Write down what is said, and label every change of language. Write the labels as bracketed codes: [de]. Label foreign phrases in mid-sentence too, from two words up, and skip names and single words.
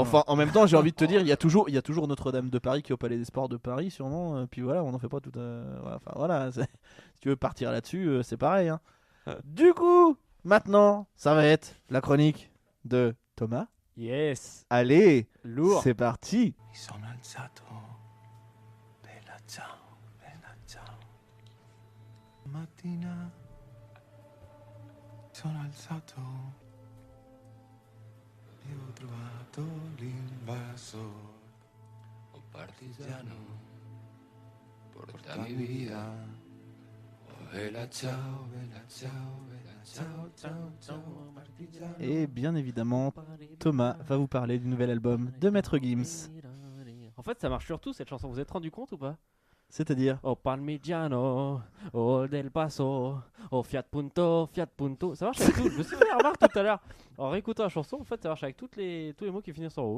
[fr] Enfin, en même temps, j'ai envie de te dire, il y a toujours Notre-Dame de Paris qui est au Palais des Sports de Paris, sûrement. Puis voilà, on n'en fait pas tout. Enfin voilà, si tu veux partir là-dessus, c'est pareil. Hein. Du coup, maintenant, ça va être la chronique de Thomas. Yes. Allez, lourd. C'est parti. [it] Sono alzato, bella ciao, bella ciao. Mattina sono alzato e ho trovato l'invasor. Oh partigiano, portami via. Oh bella ciao, bella ciao, bella ciao, ciao, ciao, partigiano. [fr] Et bien évidemment, Thomas va vous parler du nouvel album de Maître Gims. En fait, ça marche surtout cette chanson, vous êtes rendu compte ou pas? C'est-à-dire Oh Parmigiano, oh Del Paso, oh Fiat Punto, ça marche avec tout. Je me suis fait la remarque tout à l'heure. En réécoutant la chanson, en fait, ça marche avec tous les mots qui finissent en O.